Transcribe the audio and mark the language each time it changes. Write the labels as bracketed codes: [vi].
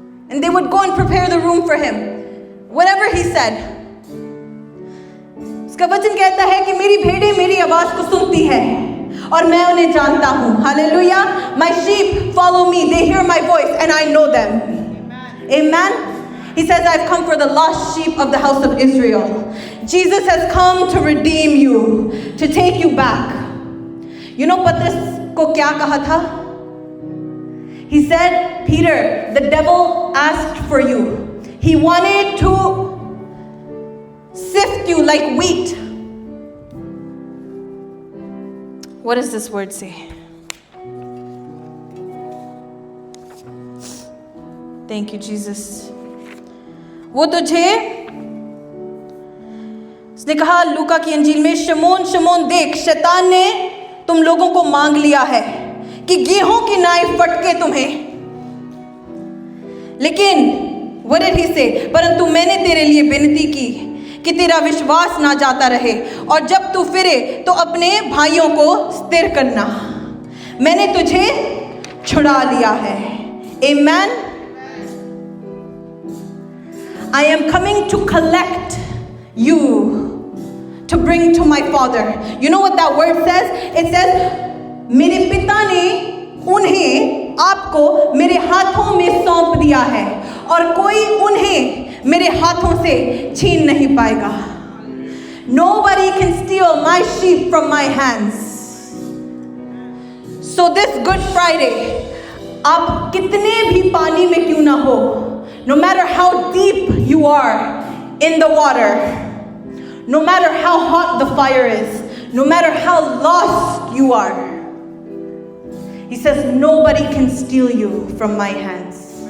[en] And they would go and prepare the room for him. Whatever he said. [hi] उसका वचन कहता है कि मेरी भेड़ें मेरी आवाज को सुनती है और मैं उन्हें जानता हूँ. [en] Hallelujah. My sheep follow me. They hear my voice and I know them. Amen. He says, I've come for the lost sheep of the house of Israel. Jesus has come to redeem you, to take you back. You know [hi] पतरस को क्या कहा था? [en] He said, Peter, the devil asked for you. He wanted to sift you like wheat. What does this word say? Thank you, Jesus. [hi] वो तुझे, उसने कहा लूका की अंजील में, शमोन शमोन देख, शैतान ने तुम लोगों को मांग लिया है कि गेहूं की नाई फटके तुम्हें. लेकिन [en] what did he say? [hi] परंतु मैंने तेरे लिए विनती की कि तेरा विश्वास ना जाता रहे और जब तू फिरे तो अपने भाइयों को स्थिर करना. मैंने तुझे छुड़ा लिया है. [en] Amen. I am coming to collect you, to bring to my Father. You know what that word says? It says [hi] मेरे पिता ने उन्हें आपको मेरे हाथों में सौंप दिया है और कोई उन्हें मेरे हाथों से छीन नहीं पाएगा. [en] Nobody can steal my sheep from my hands. So this Good Friday, [hi] आप कितने भी पानी में क्यों ना हो, [en] no matter how deep you are in the water, no matter how hot the fire is, no matter how lost you are, he says nobody can steal you from my hands.